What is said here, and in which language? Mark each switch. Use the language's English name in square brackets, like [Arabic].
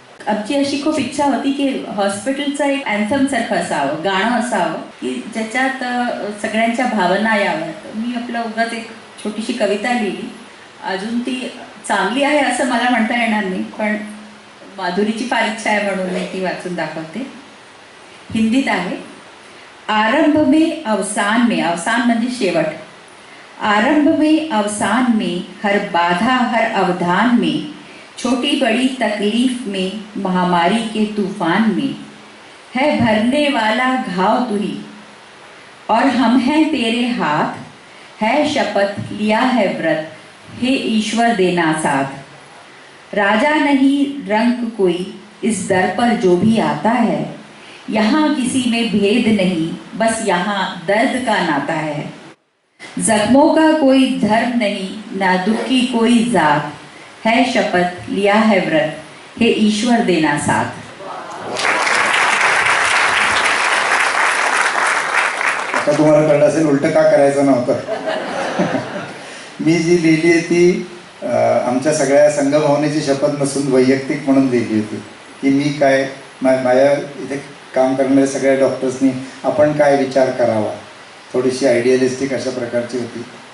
[Marathi] आमची अशी खूप इच्छा होती की हॉस्पिटलचं एक अँथम सारखं असावं, गाणं असावं की ज्याच्यात सगळ्यांच्या भावना याव्यात. मी आपलं उगाच एक छोटीशी कविता लिहिली. अजून ती चांगली आहे असं मला म्हणता येणार नाही, पण माधुरीची फार इच्छा आहे म्हणून मी ती वाचून दाखवते. हिंदीत आहे. [Hindi] आरंभ में अवसान में, [Marathi] अवसान म्हणजे शेवट. [Hindi] आरंभ में अवसान में, हर बाधा हर अवधान में, छोटी बड़ी तकलीफ में, महामारी के तूफान में, है भरने वाला घाव तू ही और हम हैं तेरे हाथ, है शपथ लिया है व्रत, हे ईश्वर देना साथ. राजा नहीं रंग कोई इस दर पर जो भी आता है, यहाँ किसी में भेद नहीं, बस यहाँ दर्द का नाता है. जख्मों का कोई धर्म नहीं, ना दुख की कोई जात, है शपथ लिया है व्रत, हे ईश्वर देना साथ. [Marathi] आता तुम्हाला कळलं असेल उलटं का करायचं नव्हतं. मी जी लिहिली आहे ती आमच्या सगळ्या संघभावनेची शपथ नसून वैयक्तिक म्हणून लिहिली होती की मी काय माझ्या इथे काम करणाऱ्या सगळ्या डॉक्टर्सनी आपण काय विचार करावा, थोडीशी आयडियलिस्टिक अशा प्रकारची होती.